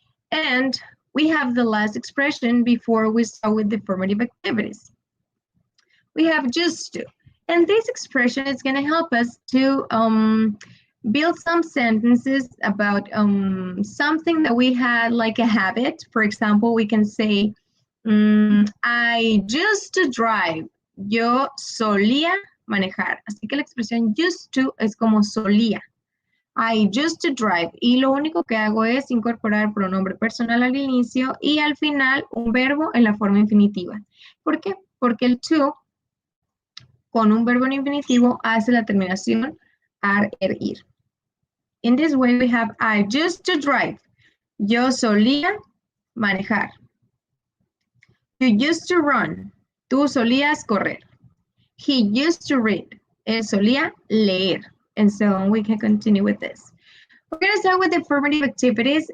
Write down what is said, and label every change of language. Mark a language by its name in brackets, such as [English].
[English] And we have the last expression before we start with the affirmative activities. We have just to. And this expression is going to help us to build some sentences about something that we had like a habit. For example, we can say, I used to drive. [Spanish] Yo solía manejar. Así que la expresión used to es como solía. [English] I used to drive. [Spanish] Y lo único que hago es incorporar pronombre personal al inicio y al final un verbo en la forma infinitiva. ¿Por qué? Porque el to con un verbo en infinitivo hace la terminación ar, ir. [English] In this way we have I used to drive. [Spanish] Yo solía manejar. [English] You used to run. [Spanish] Tú solías correr. [English] He used to read. [Spanish] Él solía leer. [English] And so on. We can continue with this. We're going to start with the affirmative activities.